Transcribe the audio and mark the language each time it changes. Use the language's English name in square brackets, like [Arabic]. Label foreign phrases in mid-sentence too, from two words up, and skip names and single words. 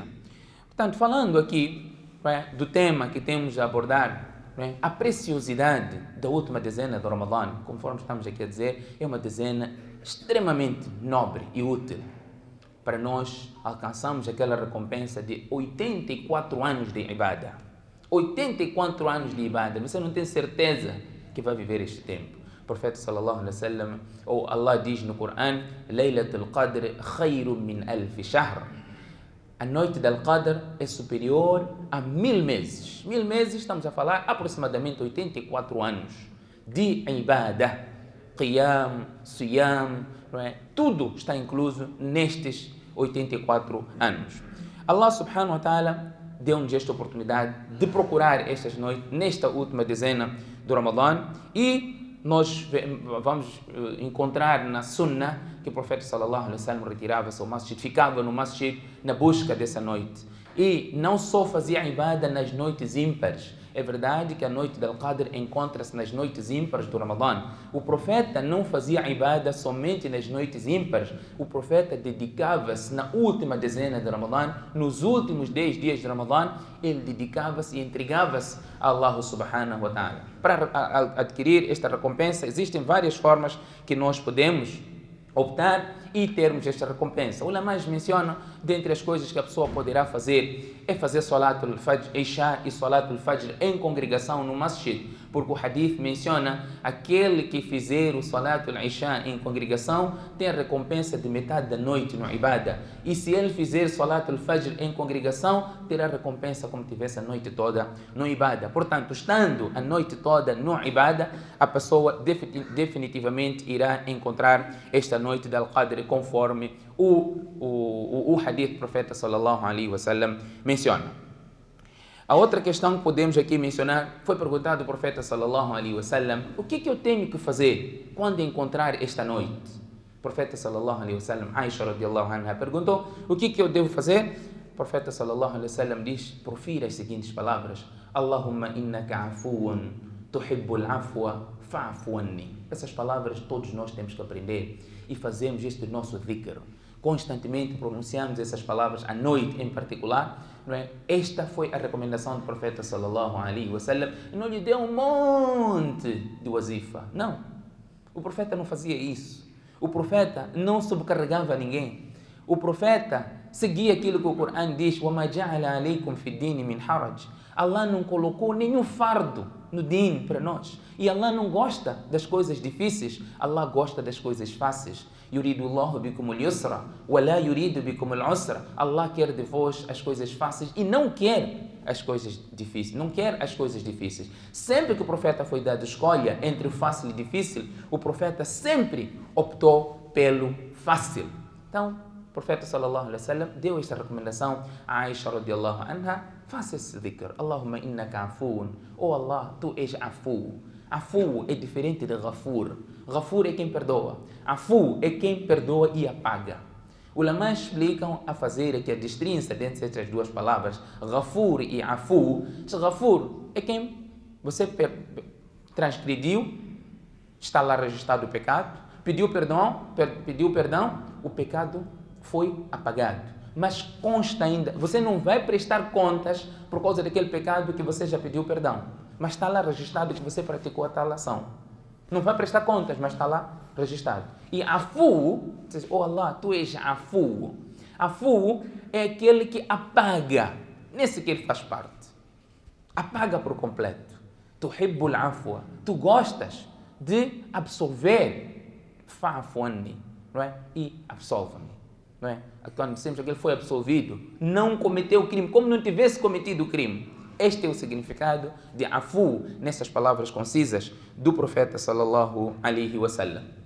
[Portuguese] Portanto, falando aqui do tema que temos a abordar, a preciosidade da última dezena do Ramadã, conforme estamos aqui a dizer, é uma dezena extremamente nobre e útil para nós alcançarmos aquela recompensa de 84 anos de ibadah. 84 anos de ibadah. Você não tem certeza que vai viver este tempo. profeta [Arabic] صلى الله عليه وسلم, [Portuguese] ou Allah diz no Corão, [Arabic] ليلة القدر خير من ألف شهر. [Portuguese] A noite del Qadr é superior a 1000 meses. 1000 meses, estamos a falar aproximadamente 84 anos de [Arabic] عبادة، قيام، صيام, [Portuguese] não é? Tudo está incluso nestes 84 anos. Allah [Arabic] سبحانه وتعالى [Portuguese] deu-nos esta oportunidade de procurar estas noites, nesta última dezena do Ramadã, e nós vamos encontrar na Sunnah que o profeta [Arabic] صلى الله عليه وسلم [Portuguese] retirava-se ao masjid, ficava no masjid na busca dessa noite. E não só fazia ibadah nas noites ímpares. É verdade que a noite del Qadr encontra-se nas noites ímpares do Ramadã. O profeta não fazia ibadah somente nas noites ímpares. O profeta dedicava-se na última dezena de Ramadã, nos últimos 10 dias de Ramadã, ele dedicava-se e entregava-se a Allah [Arabic] سبحانه وتعالى. [Portuguese] Para adquirir esta recompensa, existem várias formas que nós podemos optar e termos esta recompensa. O ulama menciona, dentre as coisas que a pessoa poderá fazer, é fazer [Arabic] صلاة الفجر، العشاء [Portuguese] e [Arabic] صلاة الفجر [Portuguese] em congregação no masjid, porque o hadith menciona aquele que fizer o [Arabic] صلاة العشاء [Portuguese] em congregação tem a recompensa de metade da noite no ibadah, e se ele fizer [Arabic] صلاة الفجر [Portuguese] em congregação, terá a recompensa como tivesse a noite toda no ibadah. Portanto, estando a noite toda no ibadah, a pessoa definitivamente irá encontrar esta noite del Qadr conforme o hadith do profeta [Arabic] صلى الله عليه وسلم [Portuguese] menciona. A outra questão que podemos aqui mencionar, foi perguntado ao profeta [Arabic] صلى الله عليه وسلم, [Portuguese] o que eu tenho que fazer quando encontrar esta noite? O profeta [Arabic] صلى الله عليه وسلم, [Portuguese] Aisha [Arabic] رضي الله عنها, [Portuguese] perguntou, o que eu devo fazer? O profeta [Arabic] صلى الله عليه وسلم [Portuguese] diz, profira as seguintes palavras, [Arabic] اللهم إنك عفو تحب العفو فاعف عني. [Portuguese] Essas palavras todos nós temos que aprender e fazemos este nosso dhikr. Constantemente pronunciamos essas palavras à noite em particular, não é? Esta foi a recomendação do profeta [Arabic] صلى الله عليه وسلم. [Portuguese] Não lhe deu um monte de wazifa. Não. O profeta não fazia isso. O profeta não subcarregava ninguém. O profeta seguia aquilo que o Corão diz, [Arabic] وَمَا جَعَلَ عَلَيْكُمْ فِي الدِّينِ مِنْ حَرَجٍ. [Portuguese] Allah não colocou nenhum fardo no din para nós. E Allah não gosta das coisas difíceis. Allah gosta das coisas fáceis. [Arabic] يُرِيدُ اللَّهُ بِكُمُ الْيُسْرَ وَلَا يُرِيدُ بِكُمُ الْعُسْرَ. [Portuguese] Allah quer de vós as coisas fáceis e não quer as coisas difíceis. Não quer as coisas difíceis. Sempre que o profeta foi dado escolha entre o fácil e o difícil, o profeta sempre optou pelo fácil. Então, o profeta [Arabic] صلى الله عليه وسلم [Portuguese] deu esta recomendação a Aisha [Arabic] رضي الله عنها, [Portuguese] faça esse dhikr, [Arabic] اللهم إنك عفو, [Portuguese] oh Allah, tu és afu. Afu é diferente de Ghafur. Ghafur é quem perdoa. Afu é quem perdoa e apaga. Os ulamás explicam a fazer aqui a distinção entre estas duas palavras, Ghafur e Afu. Ghafur é quem você transgrediu, está lá registrado o pecado, pediu perdão, o pecado foi apagado. Mas consta ainda, você não vai prestar contas por causa daquele pecado que você já pediu perdão. Mas está lá registrado que você praticou a tal ação. Não vai prestar contas, mas está lá registrado. E Afu, diz, oh Allah, tu és Afu. Afu é aquele que apaga. Nesse que ele faz parte. Apaga por completo. [Arabic] تحب العفو. [Portuguese] Tu gostas de absolver. [Arabic] فاعف عني, [Portuguese] não é? E absolve-me. Não é? Quando dissemos que ele foi absolvido, não cometeu o crime, como não tivesse cometido o crime. Este é o significado de afu, nessas palavras concisas do profeta [Arabic] صلى الله عليه وسلم.